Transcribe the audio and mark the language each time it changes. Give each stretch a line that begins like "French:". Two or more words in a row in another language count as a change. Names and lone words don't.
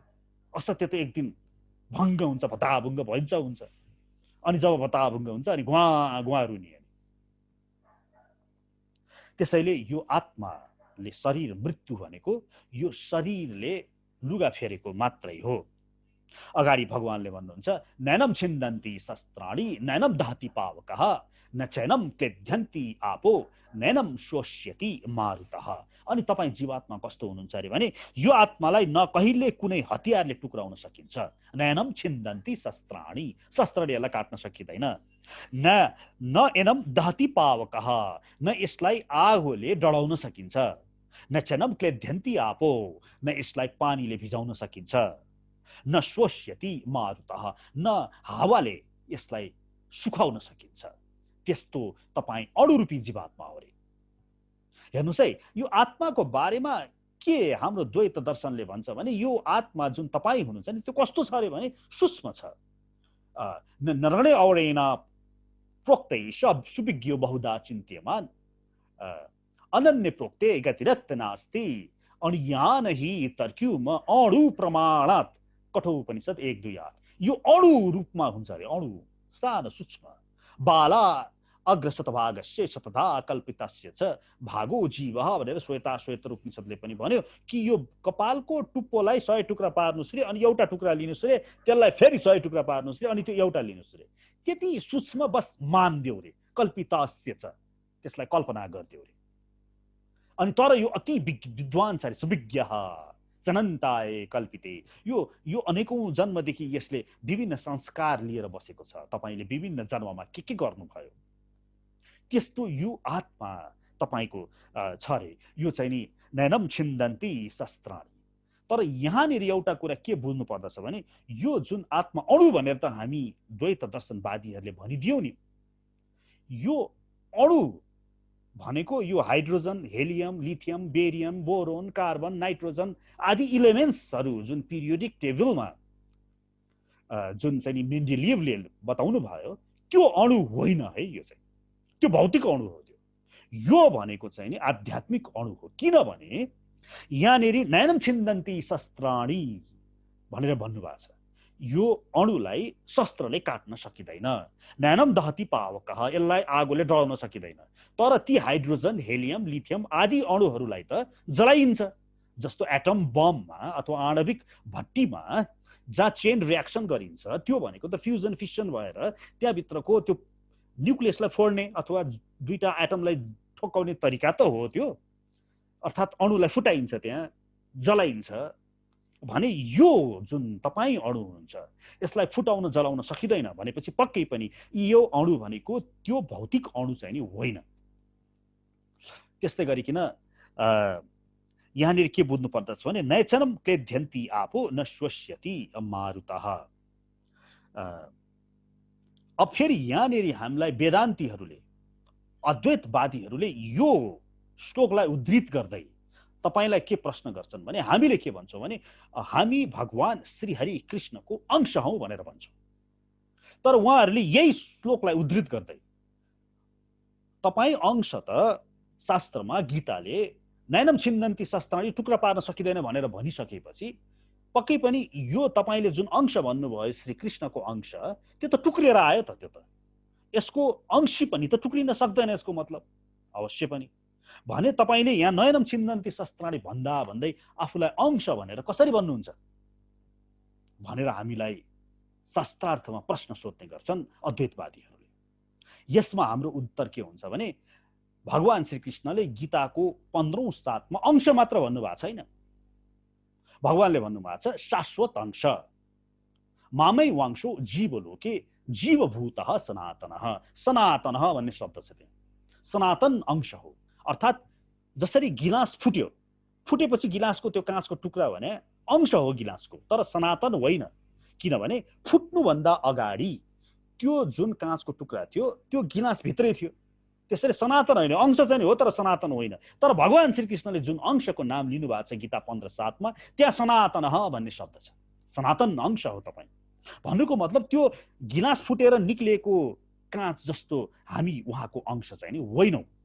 Nepali: असत्य त एक दिन भङ्ग हुन्छ, भताभुङ्ग भइन्छ हुन्छ अनि जब भताभुङ्ग हुन्छ अनि घुवा घुवा रुने। त्यसैले यो आत्माले शरीर मृत्यु भनेको यो शरीरले लुगा फेरेको मात्रै हो। अगाडि भगवानले भन्नुहुन्छ
Sanskrit: नैनम छिन्दन्ति शस्त्राणि नैनम दहति पावकः न चैनम क्लेद्यन्ति आपो नैनम शोष्यति मारुतः।
Nepali: अनि तपाईँ जीवात्मा कस्तो हुनुहुन्छ अरे भने यो आत्मालाई न कहिले कुनै हतियारले टुक्राउन सकिन्छ,
Sanskrit: नैनम छिन्दन्ति शस्त्राणि,
Nepali: शस्त्रले यसलाई काट्न सकिँदैन,
Sanskrit: न एनम दहति पावकः,
Nepali: न यसलाई आगोले डढाउन सकिन्छ,
Sanskrit: न चैनम क्लेद्यन्ति आपो,
Nepali: न यसलाई पानीले भिजाउन सकिन्छ,
Sanskrit: न शोष्यति मारुतः,
Nepali: न हावाले यसलाई सुखाउन सकिन्छ। त्यस्तो तपाईँ अणुरूपी जीवात्मा हो रे। हेर्नुहोस् है, यो आत्माको बारेमा के हाम्रो द्वैत दर्शनले भन्छ भने यो आत्मा जुन तपाईँ हुनुहुन्छ नि त्यो कस्तो छ अरे भने सूक्ष्म छ।
Sanskrit: नरणे औडेन प्रोक्तै सुविज्ञो बहुधा चिन्त्यमान अनन्य प्रोक्ते गतिरत्त नास्ति अणुयान हि तर्क्युम अणु प्रमाणात कठोपनिषद 1-2
Nepali: यो अणु रूपमा हुन्छ अरे अणु सानो सूक्ष्म
Sanskrit: बाला अग्रशतभागस्य शतधा कल्पितस्य च भागो जीवः
Nepali: भनेर श्वेत उपनिषदले पनि भन्यो कि यो कपालको टुप्पोलाई 100 टुक्रा पार्नुस् रे अनि एउटा टुक्रा लिनुस् रे त्यसलाई फेरि 100 टुक्रा पार्नुस् रे अनि त्यो एउटा लिनुस् रे त्यति सूक्ष्म बस मान्दियो रे
Sanskrit: कल्पितस्य च
Nepali: त्यसलाई कल्पना गर्दियो रे अनि तर यो अति विद्वान छ रे
Sanskrit: सुविज्ञ जनन्ताय कल्पिते
Nepali: यो अनेकौं जन्मदेखि यसले विभिन्न संस्कार लिएर बसेको छ तपाईले विभिन्न जन्ममा के गर्नुभयो त्यस्तो यो आत्मा तपाईको छ रे यो चाहिँ नि
Sanskrit: नैनम छिन्दन्ति शस्त्राणि
Nepali: तर यहाँनिर एउटा कुरा के बुझ्नु पर्दछ भने यो जुन आत्मा अणु भनेर त हामी द्वैत दर्शनवादीहरूले भनिदियौ नि यो अणु भनेको यो हाइड्रोजन हेलियम लिथियम बेरियम बोरोन कार्बन नाइट्रोजन आदि इलेमेन्ट्सहरू जुन
English: periodic tableमा
Nepali: जुन चाहिँ मेन्डेलियभले बताउनु भयो त्यो अणु होइन है यो चाहिँ त्यो भौतिक अणु हो यो भनेको चाहिँ नि आध्यात्मिक अणु हो किनभने यहाँनिर
Sanskrit: नैनम छिन्दन्ति शस्त्राणि
Nepali: भनेर भन्नुभएको छ यो अणुलाई शस्त्रले काट्न सकिदैन
Sanskrit: नैनम दहति पावकः
Nepali: यसलाई आगोले डढाउन सकिदैन तर ती हाइड्रोजन हेलियम लिथियम आदि अणुहरूलाई त जलाइन्छ जस्तो
English: atom bombमा
Nepali: अथवा आणविक भट्टीमा जहाँ
English: chain reaction
Nepali: गरिन्छ त्यो भनेको त
English: fusion fission
Nepali: भएर त्यहाँभित्रको त्यो न्युक्लियसलाई फोड्ने अथवा दुईटा एटमलाई ठोकाउने तरिका त हो त्यो अर्थात् अणुलाई फुटाइन्छ त्यहाँ जलाइन्छ भने यो जुन तपाई अणु हुन्छ यसलाई फुटाउन जलाउन सकिदैन भनेपछि पक्कै पनि यो अणु भनेको त्यो भौतिक अणु चाहिँ नि होइन त्यस्तै गरिकिन यहाँनिर के बुझ्नु पर्दछ भने
Sanskrit: नैचनम क्लेध्यन्ति आपो न श्वस्यति मारुतः
Nepali: अब फेरि यहाँनिर हामीलाई वेदान्तीहरूले अद्वैतवादीहरूले यो श्लोकलाई उद्धृत गर्दै तपाईलाई के प्रश्न गर्छन् भने हामीले के भन्छौं भने हामी भगवान श्री हरि कृष्णको अंश हौं भनेर भन्छौं तर उहाँहरूले यही श्लोकलाई उद्धृत गर्दै तपाई अंश त शास्त्रमा गीताले
Sanskrit: नैनम छिन्दन्ति शस्त्राणि
Nepali: टुक्रा पार्न सकिदैन भनेर भनिसकेपछि पक्कै पनि यो तपाईले जुन अंश भन्नुभयो श्री कृष्णको अंश त्यो त टुक्रिएर आयो त त्यो त यसको अंशी पनि त टुक्रिन सक्दैन यसको मतलब अवश्य पनि भने तपाईले यहाँ
Sanskrit: नयनम छिन्दन्ति शस्त्राणि
Nepali: भन्दा भन्दै आफूलाई अंश भनेर कसरी भन्नुहुन्छ भनेर हामीलाई शास्त्रार्थमा प्रश्न सोध्ने गर्छन् अद्वैतवादीहरूले यसमा हाम्रो उत्तर के हुन्छ भने भगवान श्री कृष्णले गीताको 15औं साथमा अंश मात्र भन्नुभएको छैन भगवानले भन्नुभएको छ शाश्वत अंश
Sanskrit: मामै वांशो जीवलोके जीवभूतः सनातनः सनातनः
Nepali: भन्ने शब्द छ त्यहाँ सनातन अंश हो अर्थात् जसरी गिलास फुट्यो फुटेपछि गिलासको त्यो काँचको टुक्रा भने अंश हो गिलासको तर सनातन होइन किनभने फुट्नु भन्दा अगाडि त्यो जुन काँचको टुक्रा थियो त्यो गिलास भित्रै थियो त्यसैले सनातन होइन अंश चाहिँ हो तर सनातन होइन तर भगवान श्री कृष्णले जुन अंशको नाम लिनु भएको छ गीता 15:7 मा त्यहाँ सनातनः भन्ने शब्द छ सनातन अंश हो तपाई भन्नुको मतलब त्यो गिलास फुटेर निक्लेको काँच जस्तो हामी उहाँको अंश चाहिँ नि होइनौं